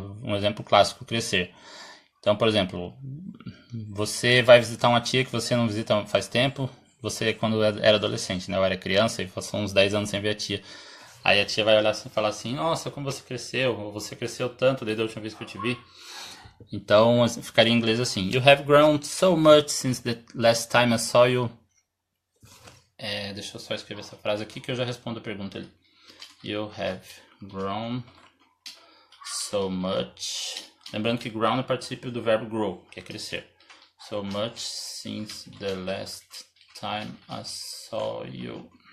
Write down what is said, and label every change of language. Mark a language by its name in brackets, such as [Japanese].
[Portuguese] Um exemplo clássico, crescer. Então, por exemplo, você vai visitar uma tia que você não visita faz tempo. Você, quando era adolescente, né? Eu era criança e passou uns 10 anos sem ver a tia. Aí a tia vai olhar e falar assim, nossa, como você cresceu. Ou você cresceu tanto desde a última vez que eu te vi. Então, ficaria em inglês assim. [English] You have grown so much since the last time I saw you. [Portuguese] Deixa eu só escrever essa frase aqui que eu já respondo a pergunta ali. [English] You have grown so much. [Portuguese] Lembrando que grown é particípio do verbo grow, que é crescer. [English] So much since the last time I saw you.